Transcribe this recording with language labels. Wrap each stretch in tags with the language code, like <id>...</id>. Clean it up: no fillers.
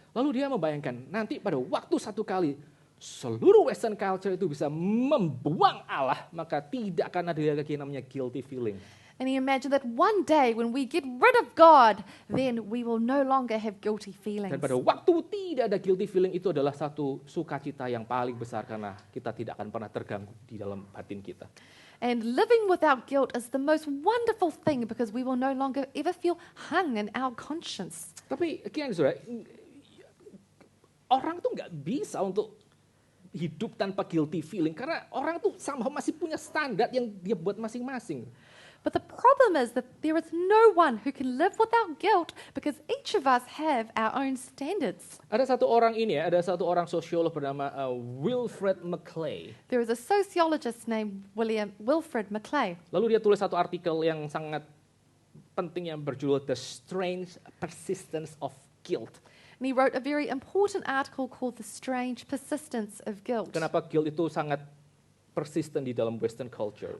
<id>Lalu dia membayangkan nanti pada waktu satu kali seluruh Western culture itu bisa membuang Allah, maka tidak akan ada lagi namanya guilty feeling.</id> <en>And he imagined that one day when we get rid of God, then we will no longer have guilty feelings.</en> <id>Dan pada waktu tidak ada guilty feeling itu adalah satu sukacita yang paling besar karena kita tidak akan pernah terganggu di dalam batin kita.</id> <en>And living without guilt is the most wonderful thing because we will no longer ever feel hung in our conscience.</en> <id>Tapi kian saudara, orang tuh nggak bisa untuk hidup tanpa guilty feeling karena orang tuh somehow masih punya standar yang dia buat masing-masing.</id> <en>But the problem is that there is no one who can live without guilt because each of us have our own standards.</en> <id>Ada satu orang ini ya, ada satu orang sosiolog bernama Wilfred McClay.</id> <en>There is a sociologist named Wilfred McClay.</en> <id>Lalu dia tulis satu artikel yang sangat penting yang berjudul The Strange Persistence of Guilt.</id> <en>And he wrote a very important article called The Strange Persistence of Guilt.</en> <id>Kenapa guilt itu sangat persisten di dalam Western culture?</id>